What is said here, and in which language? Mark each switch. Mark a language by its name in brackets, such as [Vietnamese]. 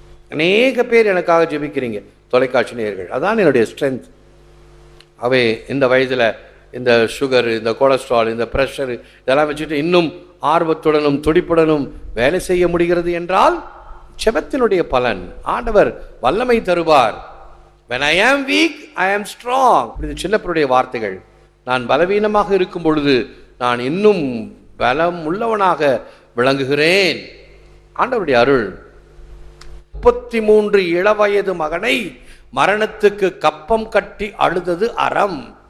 [Tamil] அநேக பேர் எனக்காக ஜெபிக்கிறீங்க, தொலைக்காட்சி நேயர்கள். அதான் என்னுடைய ஸ்ட்ரென்த். அவை இந்த வயதில் இந்த சுகரு, இந்த கொலஸ்ட்ரால், இந்த ப்ரெஷரு இதெல்லாம் வச்சுட்டு இன்னும் ஆர்வத்துடனும் துடிப்புடனும் வேலை செய்ய முடிகிறது என்றால் ஜெபத்தினுடைய பலன். ஆண்டவர் வல்லமை தருவார். [English] When I am weak, I am strong. [Tamil] இது சின்னப்பருடைய வார்த்தைகள். நான் பலவீனமாக இருக்கும் பொழுது நான் இன்னும் பலம் உள்ளவனாக விளங்குகிறேன். ஆண்டவருடைய அருள். 33 இளவயது மகனை மரணத்துக்கு கப்பம் கட்டி அழுதது அறம்.